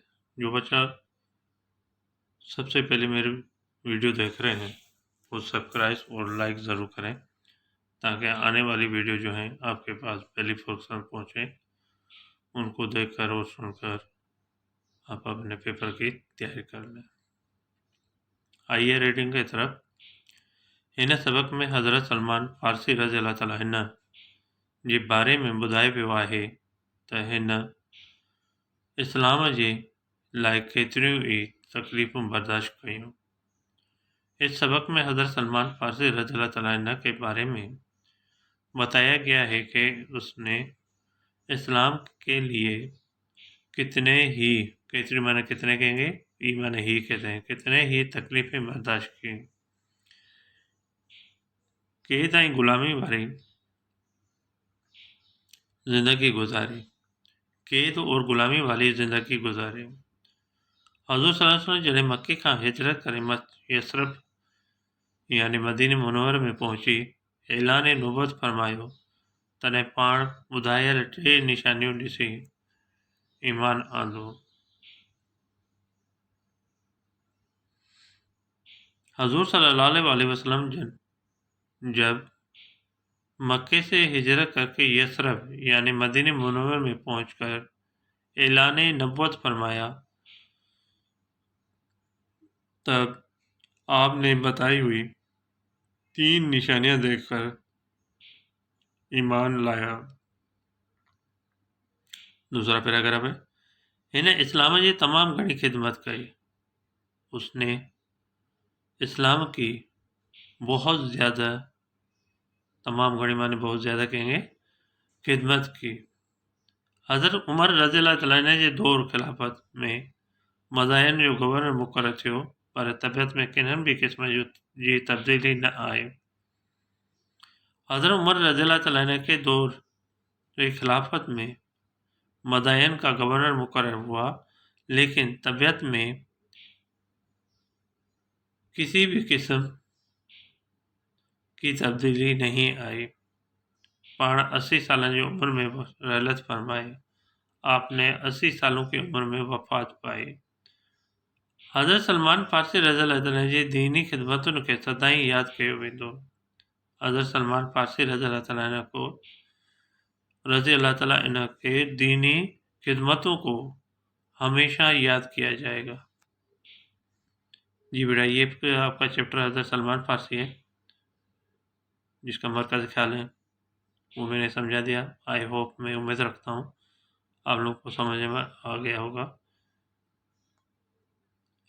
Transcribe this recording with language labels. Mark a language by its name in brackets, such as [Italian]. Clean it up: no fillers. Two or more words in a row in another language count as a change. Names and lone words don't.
[Urdu] جو بچہ سب سے پہلے میری ویڈیو دیکھ رہے ہیں وہ سبسکرائب اور لائک ضرور کریں تاکہ آنے والی ویڈیو جو ہیں آپ کے پاس پہلی فرصت پہنچے، ان کو دیکھ کر اور سن کر آپ اپنے پیپر کی تیاری کر لیں۔ آئیے ریڈنگ کی طرف۔ [Sindhi] ہن سبق میں حضرت سلمان فارسی رضی اللہ تعالیٰ عنہ جی بارے میں ॿुधाए वियो आहे त हिन इस्लाम जे लाइ केतिरियूं ई तकलीफ़ूं बर्दाश्त कयूं। [Urdu] اس سبق میں حضرت سلمان فارسی رضی اللہ تعالیٰ عنہ کے بارے میں بتایا گیا ہے کہ اس نے اسلام کے لیے کتنے مانے کتنے کہیں گے، ای مانے ہی کہتے ہیں، کتنے ہی تکلیفیں برداشت کی. کہ تائیں غلامی والی زندگی گزاری، قید اور غلامی والی زندگی گزاری. [Sindhi] हज़ूर सल्लल्लाहु अलैहि वसल्लम जॾहिं मक्के खां हिजरत करे यसरब यानी मदीने मुनव्वर में पहुची ऐलान नुबुवत फरमायो, तॾहिं पाण ॿुधायल 3 निशानियूं ॾिसी ईमान आंदो। [Urdu] حضور صلی اللہ علیہ وسلم جب مکے سے ہجرت کرکے یثرب یعنی مدینے منور میں پہنچ کر اعلان نبوت فرمایا، تب آپ نے بتائی ہوئی 3 نشانیاں دیکھ کر ایمان لایا. دوسرا پیراگراف ہے, [Sindhi] हिन इस्लाम जी तमाम घणी खिदमत कई। [Urdu] اس نے اسلام کی بہت زیادہ, [Sindhi] तमाम घणी [Urdu] مانے بہت زیادہ کہیں گے، خدمت کی. [Sindhi] हज़रत उमर रज़ी अल्लाह तआला अन्हु जे दौर खिलाफ़त में मज़ाहिन जो गवर्नर मुक़ररु थियो, पर तबियत में किन्हनि भी क़िस्म जी तब्दीली न आई। [Urdu] حضرت عمر رضی اللہ تعالیٰ عنہ کے دور کی خلافت میں مدائن کا گورنر مقرر ہوا، لیکن طبیعت میں کسی بھی قسم کی تبدیلی نہیں آئی. [Sindhi] पाण 80 साल की उम्र में रहलत फरमाए। [Urdu] آپ نے 80 سالوں کی عمر میں وفات پائی. [Sindhi] हज़रत सलमान फारसी रज़ी अल्लाह ताला जी दीनी खिदमतुनि खे सदाईं यादि कयो वेंदो। [Urdu] حضرت سلمان فارسی رضی اللہ تعالیٰ عنہ کے دینی خدمتوں کو ہمیشہ یاد کیا جائے گا. جی بیٹا، یہ آپ کا چیپٹر حضرت سلمان فارسی ہے جس کا مرکز خیال ہے، وہ میں نے سمجھا دیا. [English] I hope, [Urdu] میں امید رکھتا ہوں آپ لوگ کو سمجھ میں آ گیا ہوگا.